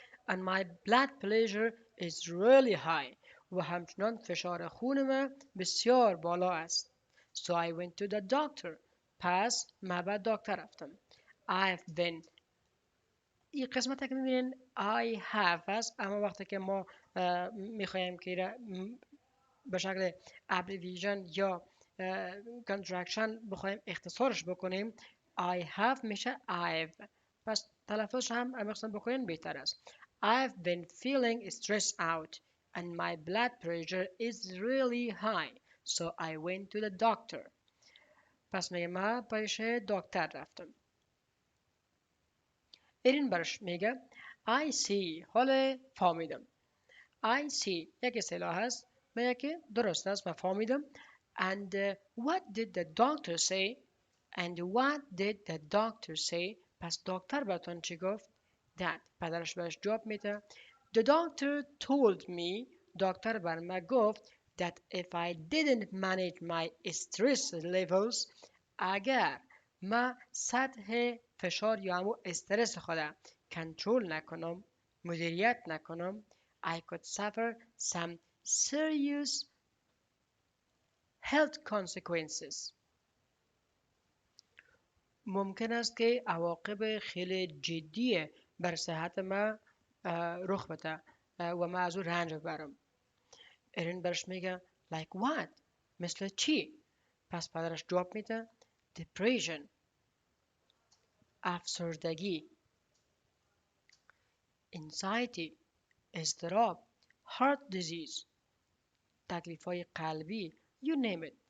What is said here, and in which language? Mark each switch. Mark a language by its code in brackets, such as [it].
[en] And my blood pressure is really high. [fa] و همچنان فشار خون من بسیار بالا است. [en] So I went to the doctor. [fa] پس من به دکتر رفتم. [en] I've been، [fa] این قسمت که میبینین I have است، اما وقتی که ما میخوایم که به شکل ابریویژن یا کانترکشن بخوایم اختصارش بکنیم I have میشه I've. پس تلفظش هم امیخصن بکنین بهتر است. [en] I've been feeling stressed out and my blood pressure is really high, so I went to the doctor. [fa] پس میگه من پیش دکتر رفتم. ایرین برش میگه [en] I see، [fa] حال فهمیدم. [en] I see [fa] یک اصطلاح هست، میگه که درست است، من فهمیدم. [en] And what did the doctor say؟ And what did the doctor say؟ [fa] پس دکتر براتون چی گفت؟ [en] That، [fa] پدرش برش جواب میده [en] The doctor told me، [fa] دکتر بر من گفت [en] that if I didn't manage my stress levels، [fa] اگر من سطح فشار یا همون استرس خودم کنترل نکنم، مدیریت نکنم، [en] I could suffer some serious health consequences. [fa] ممکن است که عواقب خیلی جدی بر صحت ما رخ بده و من از او رنج ببرم. ایرین برش میگه [en] Like what? [fa] مثل چی؟ پس پدرش جواب میده depression، افسردگی، anxiety، اضطراب، heart disease، تکلیف‌های قلبی، [en] you name it.